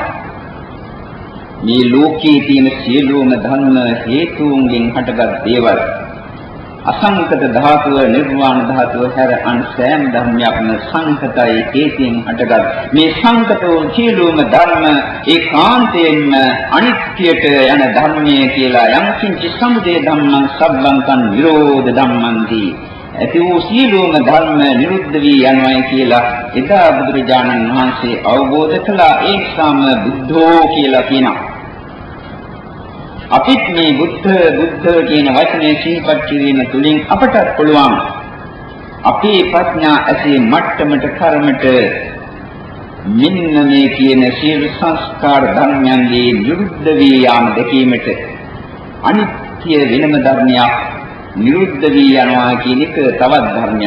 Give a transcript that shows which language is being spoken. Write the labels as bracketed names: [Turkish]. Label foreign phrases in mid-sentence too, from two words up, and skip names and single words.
[Sinhala] මේ ලෝකයේ තියෙන සියලුම ධර්ම හේතුන්ගෙන් හටගත් දේවල්. අසංකත ධාතුව නිර්වාණ ධාතුව හැර අන් සෑම ධර්මයක්ම සංකතයි හේතෙන් හටගත්. මේ සංකතෝ සියලුම ධර්ම ඒකාන්තයෙන්ම අනිත්‍යයට යන ධර්මයේ කියලා [Pali] යම් කිංචි සමුදය ධම්මං සබ්බන්තං නිරෝධ ධම්මන්ති. [Sinhala] ඇති වූ සියලුම ධර්ම නිරුද්ධ වී යනවායි කියලා එදා බුදුරජාණන් වහන්සේ අවබෝධ කළා. ඒ සම බුද්ධෝ කියලා කියනවා. අපිත් මේ බුද්ධ කියන වචනේ සිහිපත් කිරීම තුළින් අපට පුළුවන් අපේ ප්‍රඥා ඇසේ මට්ටමට කර්මට මෙන්න මේ කියන සියලු සංස්කාර ධර්මයන්ගේ නිරුද්ධ වී යාම දැකීමට අනිත්‍ය වෙනම ධර්මයක් නිරුද්ධ වී යනවා කියන එක තවත් ධර්මයක්.